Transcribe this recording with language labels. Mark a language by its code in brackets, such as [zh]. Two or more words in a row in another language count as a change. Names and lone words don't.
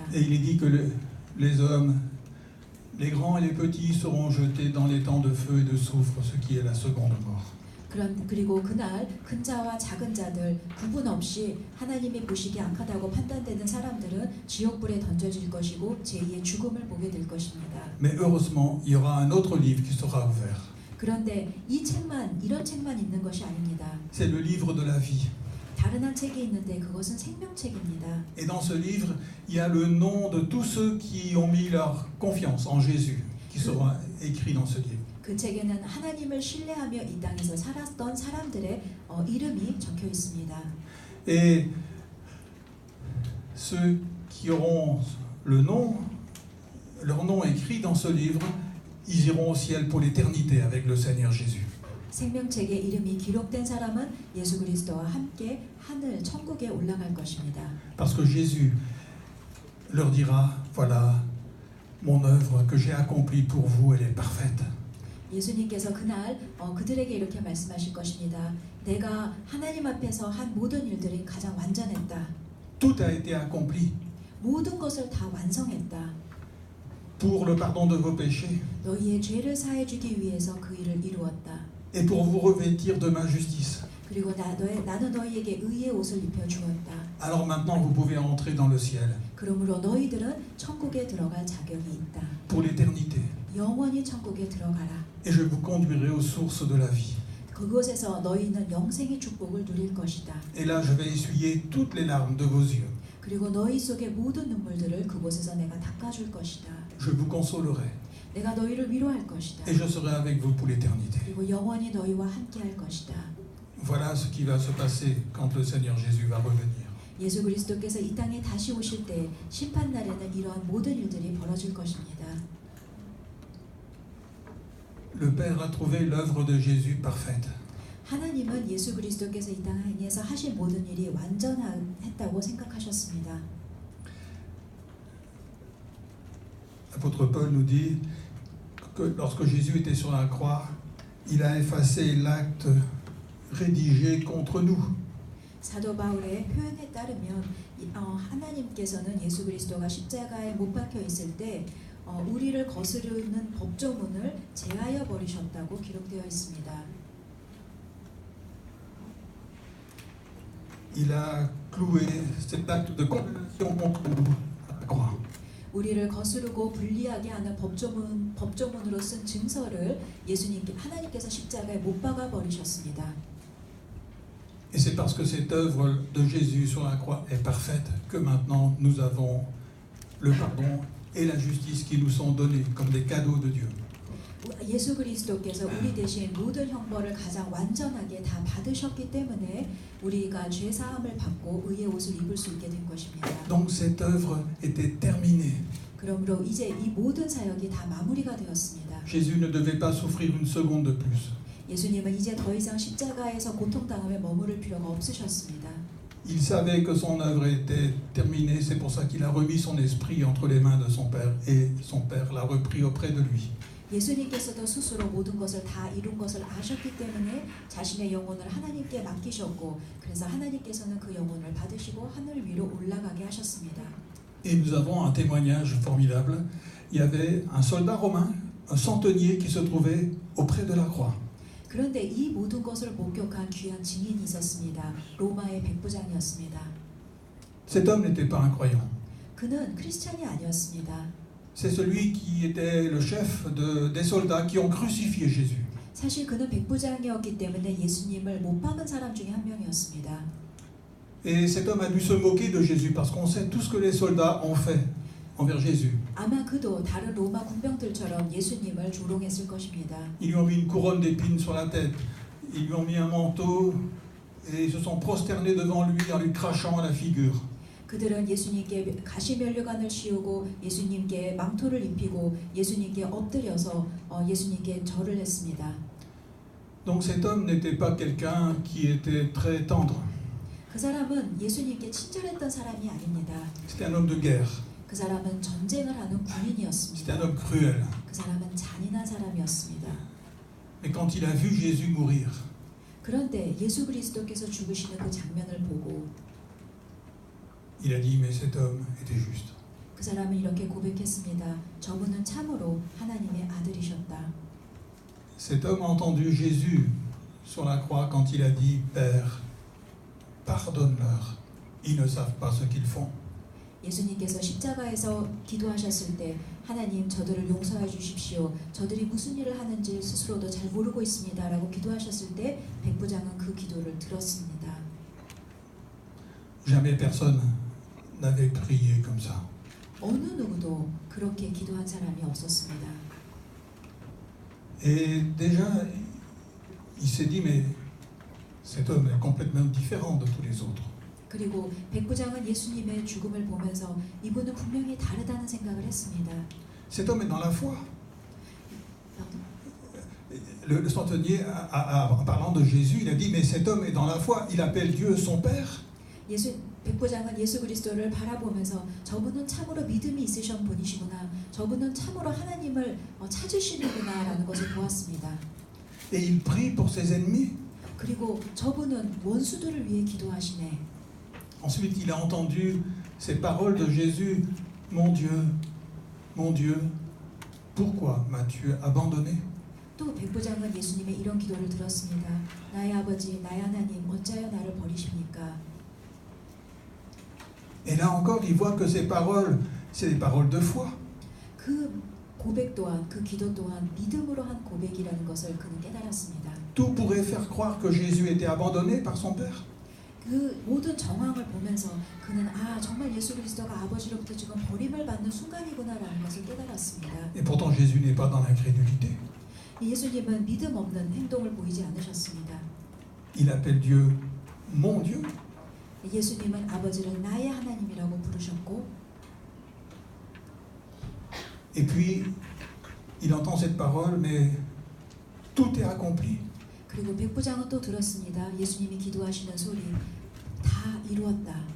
[fr] Et il est dit que les hommes, les grands et les petits seront jetés dans les temps de feu et de soufre, ce qui est la seconde mort. [ko] 그리고 그날 큰 자와 작은 자들 구분 없이 하나님이 보시기 악하다고 판단되는 사람들은 지옥불에 던져질 것이고 제2의 죽음을 보게 될 것입니다. [fr] Mais heureusement, il y aura un autre livre qui sera ouvert. [ko] 그런데 이런 책만 있는 것이 아닙니다. [fr] C'est le livre de la vie. [ko] 다른 한 책이 있는데 그것은 생명책입니다. [fr] Et dans ce livre, il y a le nom de tous ceux qui ont mis leur confiance en Jésus, qui seront écrits dans ce livre. [ko] 그 책에는 하나님을 신뢰하며 이 땅에서 살았던 사람들의 이름이 적혀 있습니다. [fr] Et ceux qui auront leur nom écrit dans ce livre, ils iront au ciel pour l'éternité avec le Seigneur Jésus. [ko] 생명책에 이름이 기록된 사람은 예수 그리스도와 함께 하늘 천국에 올라갈 것입니다. [fr] Parce que Jésus leur dira, voilà, mon œuvre que j'ai accomplie pour vous, elle est parfaite. [ko] 예수님께서 그날 그들에게 이렇게 말씀하실 것입니다. 내가 하나님 앞에서 한 모든 일들이 가장 완전했다. [fr] Tout a été accompli. [ko] 모든 것을 다 완성했다. [fr] pour le pardon de vos péchés [ko] 너희의 죄를 사해 주기 위해서 그 일을 이루었다. [fr] et pour vous revêtir de ma justice. [ko] 그리고 나는 너희에게 의의 옷을 입혀 주었다. [fr] Alors maintenant, vous pouvez entrer dans le ciel [ko] 그러므로 너희들은 천국에 들어갈 자격이 있다. [fr] pour l'éternité. [ko] 영원히 천국에 들어가라. [fr] Et je vous conduirai aux sources de la vie. [ko] 그곳에서 너희는 영생의 축복을 누릴 것이다. [fr] Et là, je vais essuyer toutes les larmes de vos yeux. [ko] 그리고 너희 속의 모든 눈물들을 그곳에서 내가 닦아줄 것이다. [fr] Je vous consolerai [ko] 내가 너희를 위로할 것이다. [fr] et je serai avec vous pour l'éternité. [ko] 그리고 영원히 너희와 함께할 것이다. [fr] Voilà ce qui va se passer quand le Seigneur Jésus va revenir. [ko] 예수 그리스도께서 이 땅에 다시 오실 때 심판 날에는 이러한 모든 일들이 벌어질 것입니다. [fr] Le Père a trouvé l'œuvre de Jésus parfaite. [ko] 하나님은 예수 그리스도께서 이 땅에서 하실 모든 일이 완전했다고 생각하셨습니다. [fr] L'apôtre Paul nous dit que lorsque Jésus était sur la croix, il a effacé l'acte rédigé contre nous. [ko] 사도 바울의 표현에 따르면 하나님께서는 예수 그리스도가 십자가에 못 박혀 있을 때 우리를 거스르는 법조문을 제하여 버리셨다고 기록되어 있습니다. [fr] Il a cloué cet acte de condamnation contre nous à la croix. [ko] 우리를 거스르고 불리하게 하는 법조문으로 쓴 증서를 하나님께서 십자가에 못 박아 버리셨습니다. [fr] Et c'est parce que cette œuvre de Jésus sur la croix est parfaite que maintenant nous avons le pardon et la justice qui nous sont donnés comme des cadeaux de Dieu. [ko] 예수 그리스도께서 우리 대신 모든 형벌을 가장 완전하게 다 받으셨기 때문에 우리가 죄 사함을 받고 의의 옷을 입을 수 있게 된 것입니다. [fr] Donc cette œuvre était terminée. [ko] 그러므로 이제 이 모든 사역이 다 마무리가 되었습니다. [fr] Jésus ne devait pas souffrir une seconde de plus. [ko] 예수님은 이제 더 이상 십자가에서 고통당함에 머무를 필요가 없으셨습니다. [fr] Il savait que son œuvre était terminée, c'est pour ça qu'il a remis son esprit entre les mains de son Père et son Père l'a repris auprès de lui. [ko] 예수님께서도 스스로 모든 것을 다 이룬 것을 아셨기 때문에 자신의 영혼을 하나님께 맡기셨고 그래서 하나님께서는 그 영혼을 받으시고 하늘 위로 올라가게 하셨습니다. [fr] Et nous avons un témoignage formidable. Il y avait un soldat romain, un centenier qui se trouvait auprès de la croix. [ko] 그런데 이 모든 것을 목격한 귀한 증인이 있었습니다. 로마의 백부장이었습니다. [fr] Cet homme n'était pas un croyant. [ko] 그는 크리스찬이 아니었습니다. [fr] C'est celui qui était le chef des soldats qui ont crucifié Jésus. [ko] 사실 그는 백부장이었기 때문에 예수님을 못 박은 사람 중에 한 명이었습니다. [fr] Et cet homme a dû se moquer de Jésus parce qu'on sait tout ce que les soldats ont fait envers Jésus. [ko] 아마 그도 다른 로마 군병들처럼 예수님을 조롱했을 것입니다. [fr] Ils lui ont mis une couronne d'épines sur la tête. Ils lui ont mis un manteau et ils se sont prosternés devant lui en lui crachant à la figure. [ko] 그들은 예수님께 가시면류관을 씌우고 예수님께 망토를 입히고 예수님께 엎드려서 예수님께 절을 했습니다. [fr] Donc cet homme n'était pas quelqu'un qui était très tendre. [ko] 그 사람은 예수님께 친절했던 사람이 아닙니다. [fr] C'était un homme de guerre. [ko] 그 사람은 전쟁을 하는 [fr] C'était [ko] 군인이었습니다. [fr] un homme cruel. [ko] 그 사람은 잔인한 사람이었습니다. [fr] Mais quand il a vu Jésus mourir, [ko] 그런데 예수 그리스도께서 죽으시는 그 장면을 보고 [fr] il a dit mais cet homme était juste. [ko] 그 사람은 이렇게 고백했습니다. 저분은 참으로 하나님의 아들이셨다. [fr] Cet homme a entendu Jésus sur la croix quand il a dit Père, pardonne-leur, ils ne savent pas ce qu'ils font. [ko] 예수님께서 십자가에서 기도하셨을 때 하나님 저들을 용서해 주십시오. 저들이 무슨 일을 하는지 스스로도 잘 모르고 있습니다. 라고 기도하셨을 때 백부장은 그 기도를 들었습니다. [fr] Jamais personne n'avait prié comme ça. [ko] 어느 누구도 그렇게 기도한 사람이 없었습니다. [fr] Et déjà, il s'est dit mais cet homme est complètement différent de tous les autres. [ko] 그리고 백부장은 예수님의 죽음을 보면서 이분은 분명히 다르다는 생각을 했습니다. [fr] Cet homme est dans la foi. Le centenier, en parlant de Jésus, il a dit mais cet homme est dans la foi, il appelle Dieu son Père. [ko] 백부장은 예수 그리스도를 바라보면서 저분은 참으로 믿음이 있으신 분이시구나. 저분은 참으로 하나님을 찾으시는구나 라는 것을 보았습니다. [fr] Et il prie pour ses ennemis. [ko] 그리고 저분은 원수들을 위해 기도하시네. [fr] Ensuite, il a entendu ces paroles de Jésus, mon Dieu, pourquoi m'as-tu abandonné? [ko] 또 백부장은 예수님의 이런 기도를 들었습니다. 나의 아버지, 나의 하나님, 어찌하여 나를 버리십니까? [fr] Et là encore, il voit que ces paroles, c'est des paroles de foi. [ko] 그 고백 또한, 그 기도 또한 믿음으로 한 고백이라는 것을 그는 깨달았습니다. [fr] Tout pourrait faire croire que Jésus était abandonné par son Père. [ko] 그 모든 정황을 보면서 그는 정말 예수 그리스도가 아버지로부터 지금 버림을 받는 순간이구나라는 것을 깨달았습니다. [fr] Et pourtant, Jésus n'est pas dans l'incrédulité. [ko] 예수님은 믿음 없는 행동을 보이지 않으셨습니다. [fr] Il appelle Dieu mon Dieu. [ko] 예수님은 아버지를 나의 하나님이라고 부르셨고, [fr] Et puis, il entend cette parole, mais tout est accompli. [ko] 그리고 백부장은 또 들었습니다. 예수님이 기도하시는 소리, 다 이루었다.